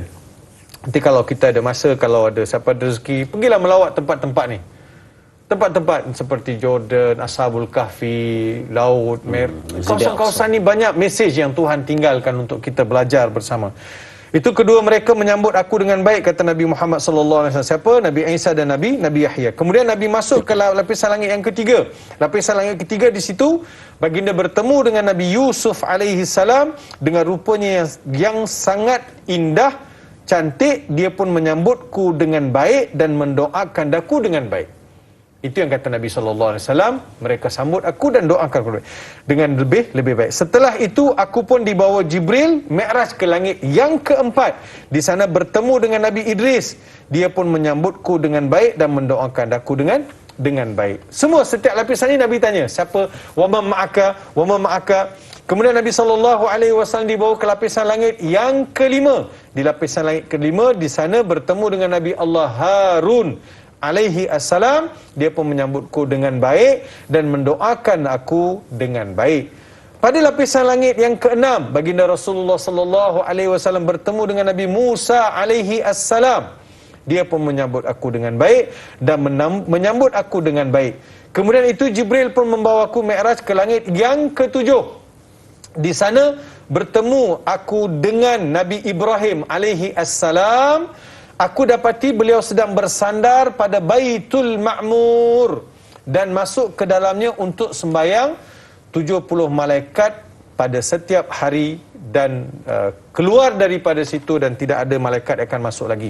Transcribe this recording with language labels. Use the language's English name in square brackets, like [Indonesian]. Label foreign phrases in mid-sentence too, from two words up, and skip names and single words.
[Malay] Nanti kalau kita ada masa, kalau ada siapa ada rezeki, pergilah melawat tempat-tempat ni. Tempat-tempat seperti Jordan, Ashabul Kahfi, Laut Merah. Kawasan-kawasan ni banyak mesej yang Tuhan tinggalkan untuk kita belajar bersama. Itu kedua mereka menyambut aku dengan baik, kata Nabi Muhammad [Arabic] صلى الله عليه وسلم. [Malay] Siapa? Nabi Isa dan Nabi Yahya. Kemudian Nabi masuk ke lapisan langit yang ketiga. Lapisan langit ketiga, di situ baginda bertemu dengan Nabi Yusuf [Arabic] عليه السلام [Malay] dengan rupanya yang sangat indah, cantik. Dia pun menyambutku dengan baik dan mendoakan aku dengan baik. Itu yang kata Nabi SAW, mereka sambut aku dan doakan aku dengan lebih baik. Setelah itu, aku pun dibawa Jibril, mi'raj ke langit yang keempat. Di sana bertemu dengan Nabi Idris. Dia pun menyambutku dengan baik dan mendoakan aku dengan baik. Semua, setiap lapisan ini Nabi tanya, siapa? [Arabic] وما معك؟ وما معك? [Malay] Kemudian Nabi SAW dibawa ke lapisan langit yang kelima. Di lapisan langit kelima, di sana bertemu dengan Nabi Allah Harun [Arabic] عليه السلام. [Malay] Dia pun menyambutku dengan baik dan mendoakan aku dengan baik. Pada lapisan langit yang keenam, baginda Rasulullah [Arabic] صلى الله عليه وسلم [Malay] bertemu dengan Nabi Musa [Arabic] عليه السلام. [Malay] Dia pun menyambut aku dengan baik dan menyambut aku dengan baik. Kemudian itu Jibril pun membawaku mi'raj ke langit yang ketujuh. Di sana bertemu aku dengan Nabi Ibrahim [Arabic] عليه السلام. [Malay] Aku dapati beliau sedang bersandar pada Baitul Ma'mur dan masuk ke dalamnya untuk sembahyang 70 malaikat pada setiap hari dan keluar daripada situ dan tidak ada malaikat akan masuk lagi.